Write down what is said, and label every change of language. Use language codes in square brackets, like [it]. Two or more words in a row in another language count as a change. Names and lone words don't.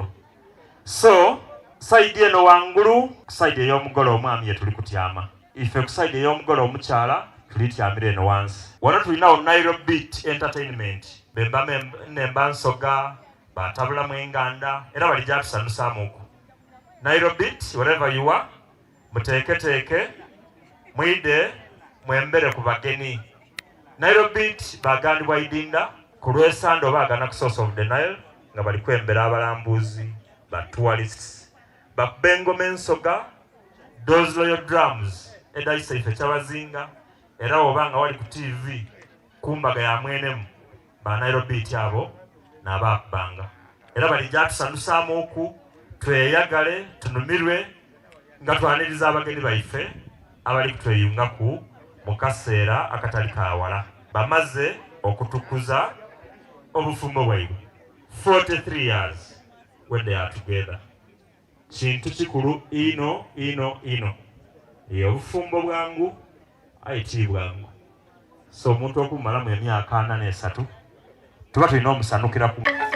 [xog] So, side eno wangulu, side ey'omugolo omwami yetuli kutyama. Ife ku side ey'omugolo omukyala tulityamira eno wansi. Wano tulinawo Nairobi Entertainment. Bemba nemba nsoga, batabula mwenganda, era balijja tusanusaamu oku. Nairobi, [en] wherever you are, [xog] muteeketeeke, mwide, mwembere ku bageni. Nairobi bagandibwa idinda, ku lw'esande oba agana ku Source of the Nile, nga bali kwembera abalambuzi, ba tourists, bakube engoma ensoga, [en] those royal drums, [xog] edayisa ife kyabazinga, era oba nga wali ku TV, kumbaga ya mwenemu, ba Nairobi abo n'abakubanga. Era balijja tusanusaamu oku, tweyagale, tunumirwe, nga twaniriza abagenyi baife, abali kutweyungaku mu kaseera akatali kaawala. Bamaze okutukuza obufumbo bwaibwe. [en] 43 years when they are together. [xog] Kintu kikulu ino. Obufumbo bwangu ayiti bwangu. So omuntu okumalamu emyaka 43 tuba tulina omusanukira ku